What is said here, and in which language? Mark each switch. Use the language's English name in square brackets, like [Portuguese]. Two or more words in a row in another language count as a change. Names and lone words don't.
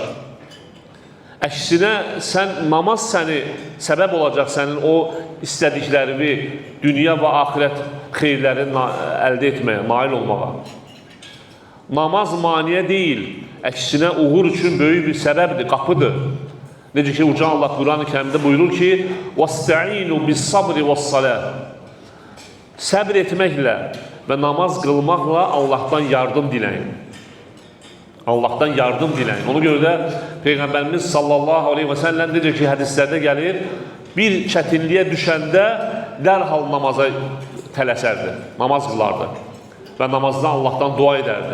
[Azerbaijani] Əksinə, namaz səni səbəb olacaq sənin o istədiklərini, dünya və axirət xeyirlərini əldə etməyə, nail olmağa. Namaz maniyə deyil, əksinə uğur üçün böyük bir səbəbdir, qapıdır. Necə ki, Uca Allah Quran-ı Kərimdə buyurur ki, [Arabic] وَاسْتَعِينُوا بِالصَّبْرِ وَالصَّلَاةِ [Azerbaijani] Səbr etməklə və namaz qılmaqla Allahdan yardım diləyin. Allahdan yardım diləyin. Ona görə də Peyğəmbərimiz [Arabic] صلى الله عليه وسلم [Azerbaijani] necə ki, hədislərdə gəlir, bir çətinliyə düşəndə dərhal namaza tələsərdi, namaz qılardı və namazdan Allahdan dua edərdi.